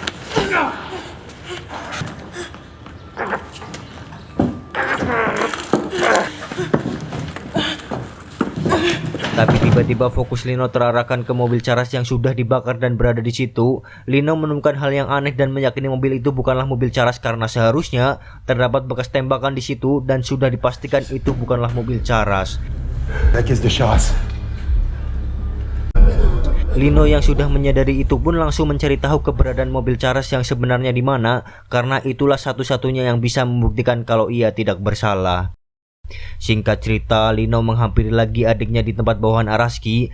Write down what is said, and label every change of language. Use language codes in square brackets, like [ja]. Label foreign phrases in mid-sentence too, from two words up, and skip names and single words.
[id] Tapi tiba-tiba fokus Lino terarahkan ke mobil Charas yang sudah dibakar dan berada di situ. Lino menemukan hal yang aneh dan meyakini mobil itu bukanlah mobil Charas karena seharusnya terdapat bekas tembakan di situ dan sudah dipastikan itu bukanlah mobil Charas. [fr] La caisse de Charas. [id] Lino yang sudah menyadari itu pun langsung mencari tahu keberadaan mobil Charas yang sebenarnya di mana, karena itulah satu-satunya yang bisa membuktikan kalau ia tidak bersalah. Singkat cerita, Lino menghampiri lagi adiknya di tempat bawahan Araski.